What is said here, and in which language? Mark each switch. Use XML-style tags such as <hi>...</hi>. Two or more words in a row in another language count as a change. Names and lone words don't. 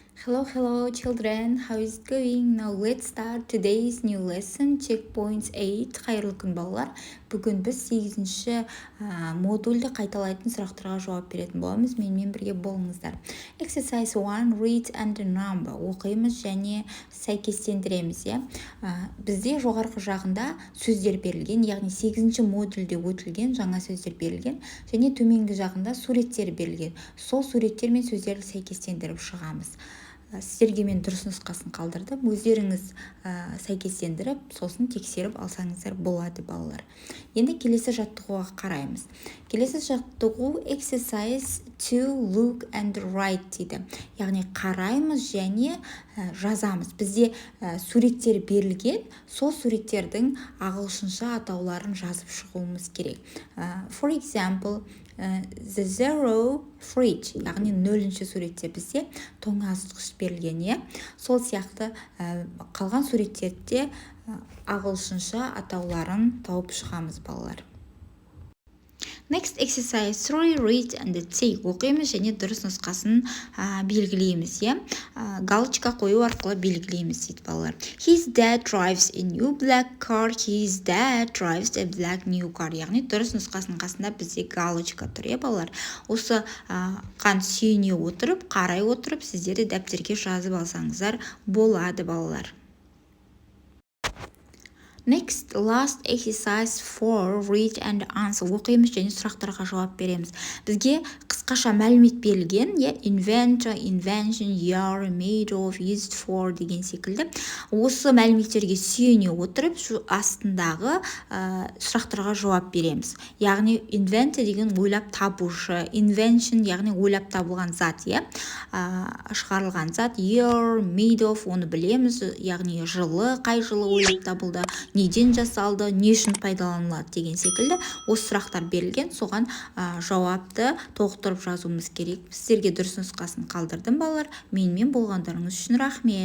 <en>Hello, children. How is it going? Now let's start today's new lesson, checkpoints 8.</en> <kk>Қайырлы күн, балалар. Бүгін біз 8-ші модульді қайталайтын сұрақтарға жауап беретін боламыз. Менімен бірге болыңыздар.</kk> <en>Exercise 1, read and number.</en> <kk>Оқимыз және сәйкестендіреміз. Бізде жоғарғы жағында сөздер берілген, яғни 8-ші модульде өтілген жаңа сөздер берілген, және төменгі жағында суреттер берілген. Сол суреттер мен сөздерді сәйкестендіріп шығамыз. Сіздерге мен дұрыс нұсқасын қалдырдым. Өздеріңіз сәйкестендіріп, сосын тексеріп алсаңыздар болады, балалар. Енді келесі жаттығуға қараймыз. Келесі жаттығу</kk> <en>exercise to look and write</en> <kk>дейді. Яғни қараймыз және жазамыз. Бізде суреттер берілген, сол суреттердің ағылшынша атауларын жазып шығуымыз керек.</kk> <en>For example, the zero fridge,</en> <kk>яғни 0-ші суретте бізде тоңазытқыш берілген. Сол сияқты қалған суреттерде ағылшынша атауларын тауып шығамыз, балалар.</kk> <en>Next exercise 3, read and take.</en> <kk>Оқимыз және дұрыс нұсқасын белгілейміз. Галочка қою арқылы белгілейміз дейді, балалар.</kk> <en>His dad drives a new black car. His dad drives a black new car.</en> <kk>Яғни дұрыс нұсқасының қасында бізде галочка тұр, балалар. Осы қан сүйене отырып, қарай отырып, сіздерді дәптерге жазып алсаңыздар болады, балалар.</kk> <en>Next, last exercise 4, read and answer.</en> <kk>Оқимыз және сұрақтарға жауап береміз. Бізге қысқаша мәлімет берілген,</kk> <en>inventor, invention, year, made of, used for</en> <kk>деген секілді. Осы мәліметтерге сүйене отырып, астындағы сұрақтарға жауап береміз. Яғни inventor деген ойлап табушы, invention яғни ойлап табылған зат, шығарылған зат,</kk> <en>year, made of,</en> <kk>оны білеміз, яғни жылы, қай жылы ойлап табылды, неден жасалды, не үшін пайдаланылады деген секілді осы сұрақтар берілген, соған жауапты толықтырып жазуымыз керек. Сіздерге дұрыс нұсқасын қалдырдым, балалар. Менімен болғандарыңыз үшін рахмет.</kk>